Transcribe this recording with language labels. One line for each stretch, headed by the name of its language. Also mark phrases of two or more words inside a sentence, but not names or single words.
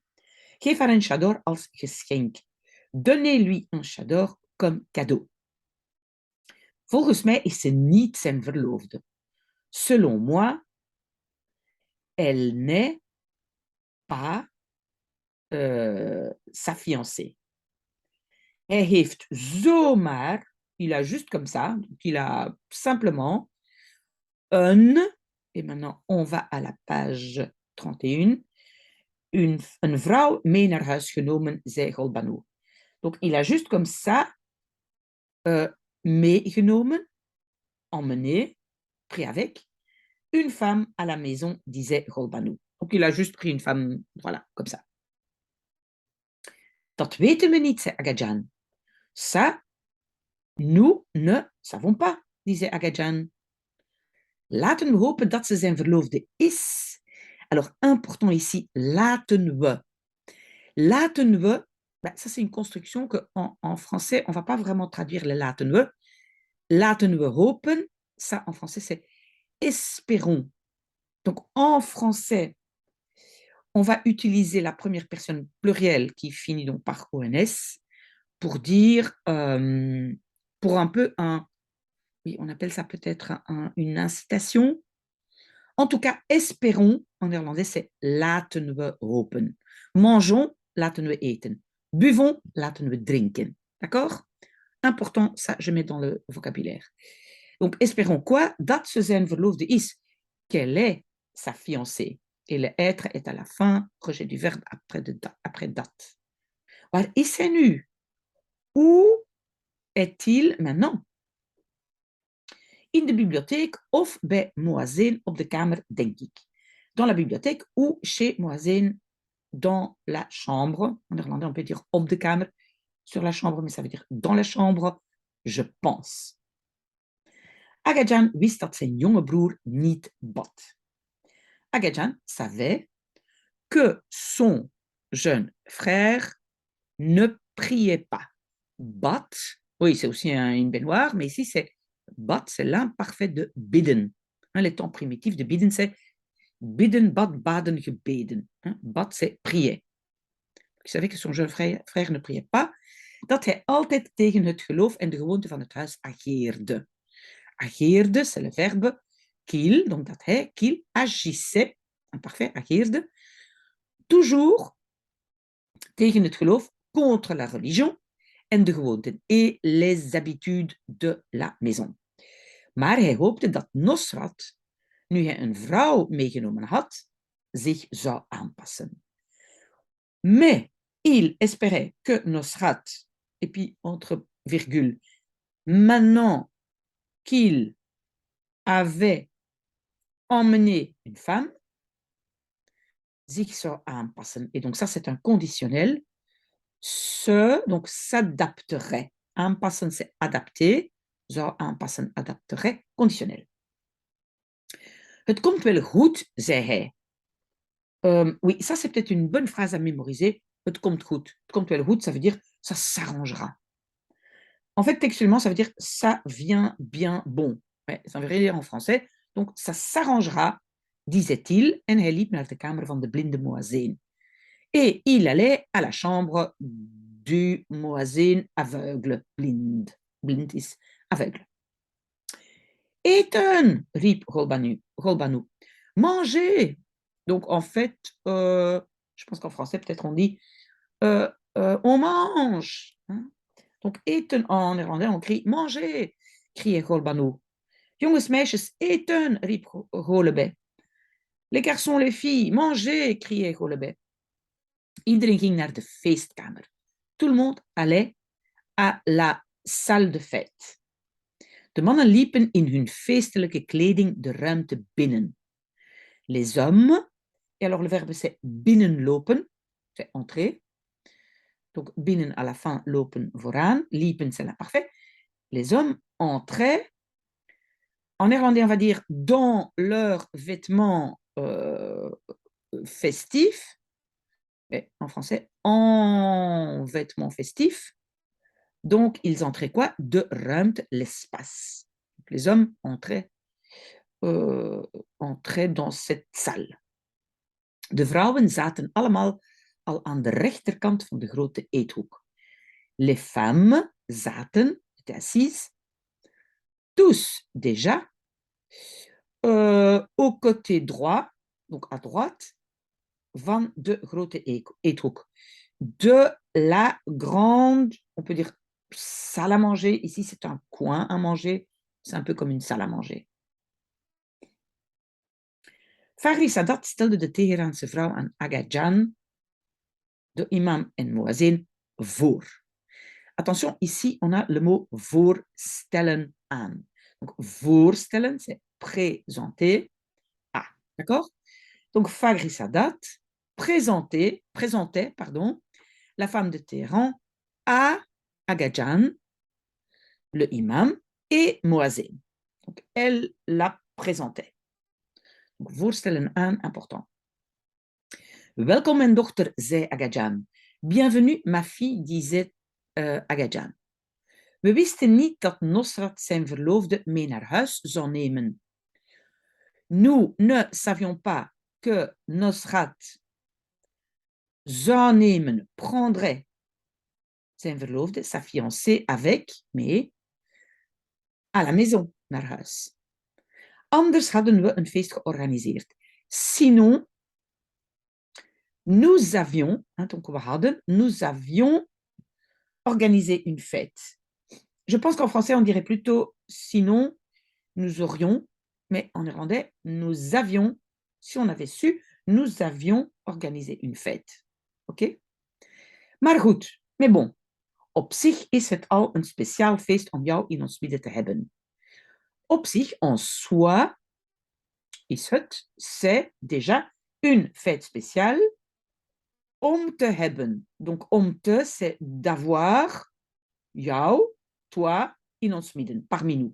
Dutch: Geef haar een chador als geschenk.
French: Donnez-lui un chador comme cadeau.
Dutch: Volgens mij is ze niet zijn verloofde.
French: Selon moi, elle n'est pas sa fiancée.
Dutch: Hij heeft zomaar,
French: il a juste comme ça, donc il a simplement een, et maintenant on va à la page 31,
Dutch: een vrouw mee naar huis genomen, zei Golbano.
French: Donc il a juste comme ça meegenomen, emmené, pris avec, une femme à la maison, disait Golbano. Donc il a juste pris une femme, voilà, comme ça.
Dutch: Dat weten we niet, zei Agajan.
French: Ça, nous ne savons pas, disait Agajan.
Dutch: Laten we hopen dat ze zijn verloofde is.
French: Alors, important ici,
Dutch: laten we. Laten we,
French: ça c'est une construction qu'en français, on ne va pas vraiment traduire le
Dutch: laten we. Laten we hopen,
French: ça en français c'est espérons. Donc en français, on va utiliser la première personne plurielle qui finit donc par ONS pour dire, pour un peu oui, on appelle ça peut-être une incitation. En tout cas, espérons, en néerlandais, c'est
Dutch: laten we hopen. Mangeons, laten we eten. Buvons, laten we drinken.
French: D'accord? Important, ça, je mets dans le vocabulaire. Donc, espérons quoi?
Dutch: Dat ze zijn verloofde is.
French: Qu'elle est sa fiancée. Et le être est à la fin, rejet du verbe après date.
Dutch: Waar is hij nu?
French: Où est-il maintenant?
Dutch: In de bibliotheek of bij Moazin op de kamer, denk ik.
French: Dans la bibliothèque ou chez Moazin dans la chambre. En néerlandais, on peut dire
Dutch: op de kamer,
French: sur la chambre, mais ça veut dire dans la chambre, je pense.
Dutch: Agajan wist dat zijn jonge broer niet bad.
French: Agajan savait que son jeune frère ne priait pas. Bad, oui, c'est aussi une baignoire, mais ici, c'est bad, c'est l'imparfait de bidden. Les temps primitifs de bidden, c'est
Dutch: bidden, bad, baden, gebeden.
French: Bad, c'est prier. Ik savait que son jeune frère ne priait pas,
Dutch: dat hij altijd tegen het geloof en de gewoonte van het huis ageerde.
French: Ageerde, c'est le verbe qu'il, donc
Dutch: dat hij,
French: qu'il agissait, imparfait, ageerde, toujours
Dutch: tegen het geloof,
French: contre la religion
Dutch: en de gewoonten
French: et les habitudes de la maison.
Dutch: Maar hij hoopte dat Nosrat, nu hij een vrouw meegenomen had, zich zou aanpassen.
French: Mais il espérait que Nosrat, et puis entre virgules, maintenant qu'il avait emmené une femme,
Dutch: zich zou aanpassen.
French: Et donc ça, c'est un conditionnel. Donc s'adapterait. Aanpassen, c'est adapter.
Dutch: Zou aanpassen,
French: adapterait, conditionnel.
Dutch: Het komt wel goed, zei hij.
French: Oui, ça, c'est peut-être une bonne phrase à mémoriser.
Dutch: Het komt goed. Het komt wel goed,
French: ça veut dire ça s'arrangera. En fait, textuellement, ça veut dire ça vient bien bon. Ouais, ça veut rien dire en français. Donc, ça s'arrangera, disait-il,
Dutch: en hij liep naar de kamer van de blinde Moazin.
French: Et il allait à la chambre du Moazin aveugle.
Dutch: Blind is aveugle. Eten, riep Rolbanu.
French: Mangez. Donc, en fait, je pense qu'en français, peut-être on dit on mange. Hein? Donc, eten en néerlandais, on crie mangez, criait Rolbanu.
Dutch: Jongens, meisjes, eten, riep Rolebet.
French: Les garçons, les filles, mangez, criait Rolebet.
Dutch: Iedereen ging naar de feestkamer.
French: Tout le monde allait à la salle de fête.
Dutch: De mannen liepen in hun feestelijke kleding de ruimte binnen.
French: Les hommes, et alors le verbe c'est binnenlopen, c'est entrer. Donc binnen à la fin,
Dutch: lopen vooraan, liepen
French: c'est l'imparfait. Les hommes entraient, en néerlandais on va dire dans leurs vêtements festifs, mais en français en vêtements festifs. Donc, ils entraient quoi?
Dutch: De ruimte, l'espace.
French: Donc, les hommes entraient dans cette salle.
Dutch: De vrouwen zaten allemaal al aan de rechterkant van de grote eethoek.
French: Les femmes zaten, étaient assises, tous déjà, au côté droit, donc à droite,
Dutch: van de grote eethoek.
French: De la grande, on peut dire salle à manger. Ici, c'est un coin à manger. C'est un peu comme une salle à manger.
Dutch: Fagri Sadat stelde de Teheraanse vrouw aan Agajan, de imam en Moazin, voor.
French: Attention, ici, on a le mot
Dutch: voorstellen aan.
French: Donc, voorstellen, c'est présenter. Ah, d'accord? Donc, Fagri Sadat présentait, la femme de Téhéran à Agajan, le imam, et Moazin. Donc, elle la présentait. Donc,
Dutch: voorstellen aan, important. Welkom, mijn dochter, zei Agajan.
French: Bienvenue, ma fille, disait Agajan.
Dutch: We wisten niet dat Nosrat zijn verloofde mee naar huis zou nemen.
French: Nous ne savions pas que Nosrat
Dutch: zou nemen,
French: prendrait
Dutch: zijn verloofde,
French: sa fiancée, avec, mee, à la maison,
Dutch: naar huis. Anders hadden we een feest georganiseerd.
French: Sinon, nous avions, donc
Dutch: we hadden,
French: nous avions organisé une fête. Je pense qu'en français, on dirait plutôt sinon, nous aurions, mais en néerlandais, nous avions, si on avait su, nous avions organisé une fête. Oké?
Dutch: Maar goed,
French: mais bon,
Dutch: op zich is het al een speciaal feest om jou in ons midden te hebben. Op zich,
French: en soi,
Dutch: is het,
French: c'est déjà une fête spéciale
Dutch: om te hebben.
French: Donc,
Dutch: om te,
French: c'est d'avoir jou, toi,
Dutch: in ons midden,
French: parmi nous.